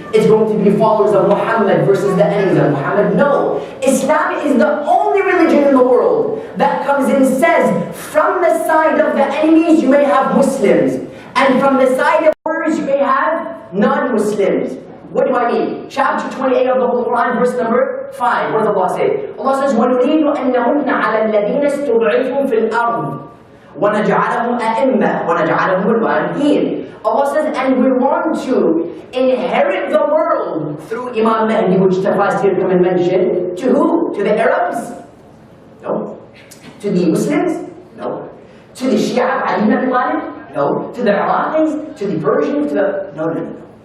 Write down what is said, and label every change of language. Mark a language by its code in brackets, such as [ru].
[en] It's going to be followers of Muhammad versus the enemies of Muhammad. No. Islam is the only religion in the world that comes and says, from the side of the enemies you may have Muslims, and from the side of warriors you may have non-Muslims. What do I mean? Chapter 28 of the Holy Quran, verse number 5. What does Allah say? Allah says, [ar] وَنُرِيدُ أَن نَمُنَّ عَلَى الَّذِينَ اسْتُضْعِفُوا فِي الْأَرْضِ وَنَجْعَلَهُمْ أَئِمَّةً وَنَجْعَلَهُم الْوَارِثِينَ. [en] Allah says, and we want to inherit the world through Imam Mahdi, which Tafsir come and mention. To who? To the Arabs? No. To the Muslims? No. To the Shia, Ali ibn Abi Talib? No. To the Iraqis? To the Persians? To the... No.